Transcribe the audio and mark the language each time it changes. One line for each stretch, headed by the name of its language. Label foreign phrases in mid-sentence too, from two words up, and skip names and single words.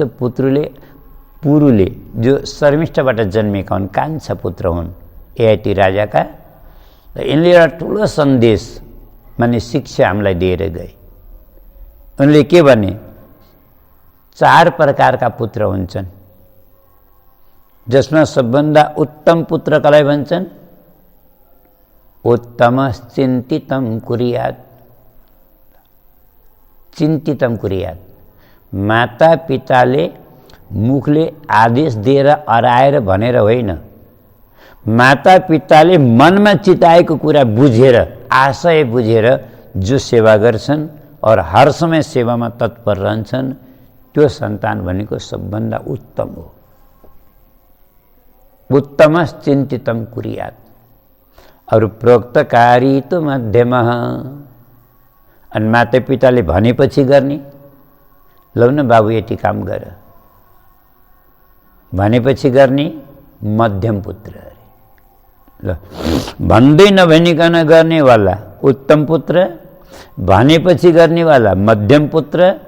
Nepali: पुरुले जो शर्मिष्ठबाट जन्मेका हुन्, कान्छा पुत्र हुन् ययाति राजाका, यिनले एउटा ठुलो सन्देश माने शिक्षा हामीलाई दिएर गए। उनले के भने 4 प्रकारका पुत्र हुन्छन्, जसमा सबभन्दा उत्तम पुत्र कसलाई भन्छन्?
Sanskrit: उत्तमश्चिन्तितं कुर्यात्।
Nepali: चिन्तितं कुर्यात्, माता पिताले मुखले आदेश दिएर अराएर भनेर होइन, माता पिताले मनमा चिताएको कुरा बुझेर, आशय बुझेर जो सेवा गर्छन्
Hindi: और हर समय
Nepali: सेवामा तत्पर रहन्छन्, त्यो सन्तान भनेको सबभन्दा उत्तम हो। उत्तमश्चिन्तितं कुर्यात्।
Sanskrit: और प्रोक्तकारी तो मध्यमः,
Nepali: अनि माता पिताले भनेपछि गर्ने, लौ न बाबु यति काम गर भनेपछि गर्ने मध्यम पुत्र अरे। ल भन्दै नभनिकन गर्नेवाला उत्तम पुत्र, भनेपछि गर्नेवाला मध्यम पुत्र